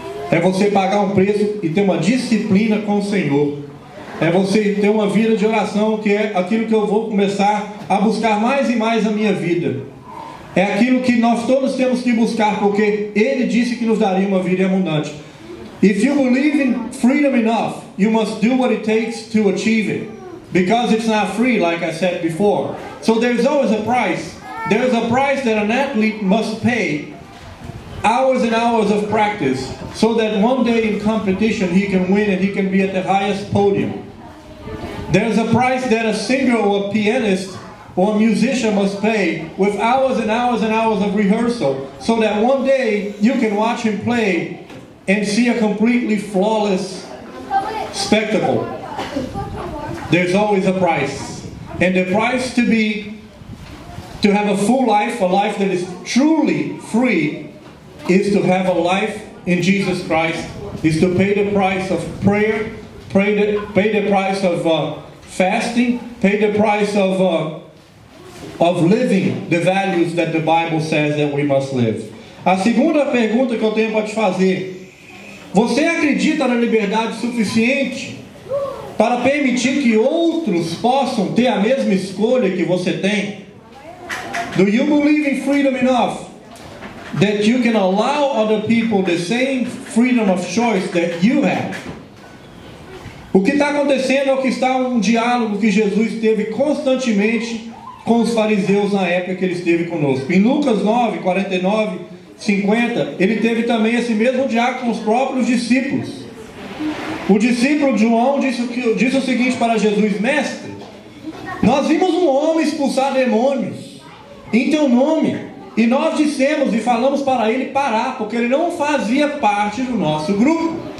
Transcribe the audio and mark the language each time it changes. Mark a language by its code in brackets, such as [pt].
[pt] É você pagar um preço e ter uma disciplina com o Senhor. É você ter uma vida de oração, que é aquilo que eu vou começar a buscar mais e mais na minha vida. É aquilo que nós todos temos que buscar, porque Ele disse que nos daria uma vida abundante. [en] If you believe in freedom enough, you must do what it takes to achieve it. Because it's not free, like I said before. So there's always a price. There's a price that an athlete must pay. Hours and hours of practice, so that one day in competition he can win and he can be at the highest podium. There's a price that a singer or a pianist or a musician must pay, with hours and hours and hours of rehearsal, so that one day you can watch him play and see a completely flawless spectacle. There's always a price, and the price to have a full life, a life that is truly free, is to have a life in Jesus Christ, is to pay the price of prayer, pay the price of fasting, pay the price of living the values that the Bible says that we must live. [pt] A segunda pergunta que eu tenho para te fazer: você acredita na liberdade suficiente para permitir que outros possam ter a mesma escolha que você tem? [en] Do you believe in freedom enough that you can allow other people the same freedom of choice that you have? [pt] O que está acontecendo é o que está um diálogo que Jesus teve constantemente com os fariseus na época que ele esteve conosco. Em Lucas 9, 49, 50, ele teve também esse mesmo diálogo com os próprios discípulos. O discípulo João disse o seguinte para Jesus: mestre, nós vimos um homem expulsar demônios em teu nome, e nós dissemos e falamos para ele parar, porque ele não fazia parte do nosso grupo.